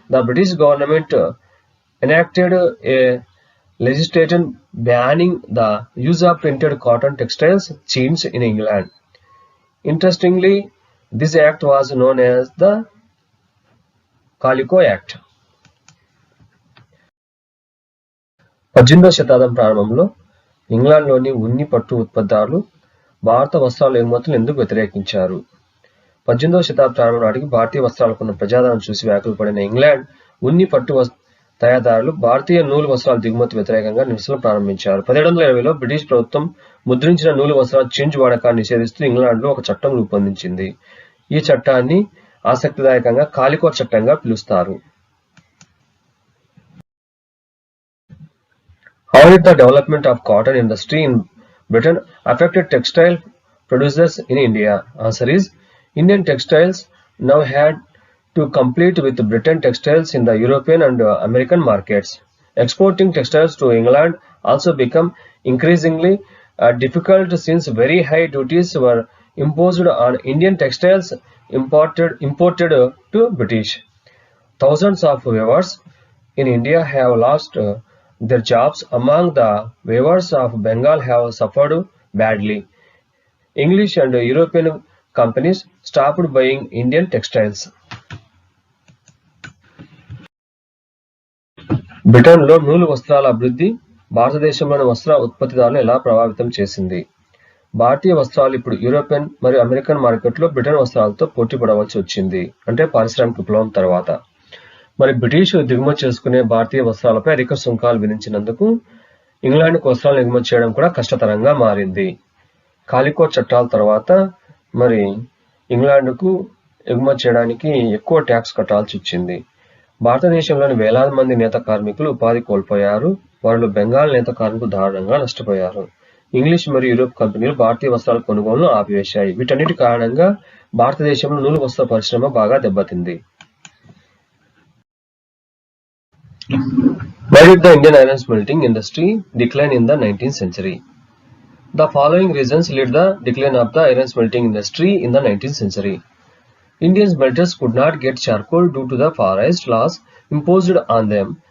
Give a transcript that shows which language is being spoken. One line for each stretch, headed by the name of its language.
English: The British government enacted a legislation banning the use of printed cotton textiles chintz in England. Interestingly, this act was known as the Calico Act.
Telugu: 18వ శతాబ్దం ప్రారంభంలో ఇంగ్లాండ్లోని ఉన్ని పట్టు ఉత్పత్తిదారులు భారత వస్త్రాల ఎగుమతులను ఎందుకు వ్యతిరేకించారు? 18వ శతాబ్దం ప్రారంభం నాటికి భారతీయ వస్త్రాలకున్న ప్రజాదరణ చూసి వ్యాకులు పడిన ఇంగ్లాండ్ ఉన్ని పట్టు తయారీదారులు భారతీయ నూలు వస్త్రాల దిగుమతి వ్యతిరేకంగా నిరసనలు ప్రారంభించారు. 1720లో బ్రిటిష్ ప్రభుత్వం ముద్రించిన నూలు వస్త్రాల చింజ్ వాడకాన్ని నిషేధిస్తూ ఇంగ్లాండ్లో ఒక చట్టం రూపొందించింది. ఈ చట్టాన్ని ఆసక్తిదాయకంగా కాలికో చట్టంగా పిలుస్తారు.
English: How did the development of cotton industry in Britain affected textile producers in India? Answer is Indian textiles now had to compete with Britain textiles in the European and American markets. Exporting textiles to England also became increasingly difficult since very high duties were imposed on Indian textiles imported to British. Thousands of weavers in India have lost their jobs. Among the weavers of Bengal have suffered badly. English and European companies stopped buying Indian textiles.
Telugu: బ్రిటన్లో నూలు వస్త్రాల అభివృద్ధి భారతదేశంలోని వస్త్ర ఉత్పత్తిదారులను ఎలా ప్రభావితం చేసింది? భారతీయ వస్త్రాలు ఇప్పుడు యూరోపియన్ మరియు అమెరికన్ మార్కెట్లో బ్రిటన్ వస్త్రాలతో పోటీ పడవలసి వచ్చింది. అంటే పారిశ్రామిక విప్లవం తర్వాత. మరి బ్రిటిష్ దిగుమతి చేసుకునే భారతీయ వస్త్రాలపై అధిక సుంకాలు విధించినందుకు ఇంగ్లాండ్కు వస్త్రాలను ఎగుమతి చేయడం కూడా కష్టతరంగా మారింది. కాలికో చట్టాల తర్వాత మరి ఇంగ్లాండ్కు ఎగుమతి చేయడానికి ఎక్కువ ట్యాక్స్ కట్టాల్సి వచ్చింది. భారతదేశంలోని వేలాది మంది నేత కార్మికులు ఉపాధి కోల్పోయారు. వారిలో బెంగాల్ నేత కార్మికులు దారుణంగా నష్టపోయారు. ఇంగ్లీష్ మరియు యూరోప్ కంపెనీలు భారతీయ వస్త్రాల కొనుగోలును ఆపివేశాయి. వీటన్నిటి కారణంగా భారతదేశంలో నూలు వస్త్ర పరిశ్రమ బాగా దెబ్బతింది.
English: Why did the Indian iron smelting industry decline in the 19th century? The following reasons led the decline of the iron smelting industry in the 19th century. Indian smelters could not get charcoal due to the forest laws imposed on them.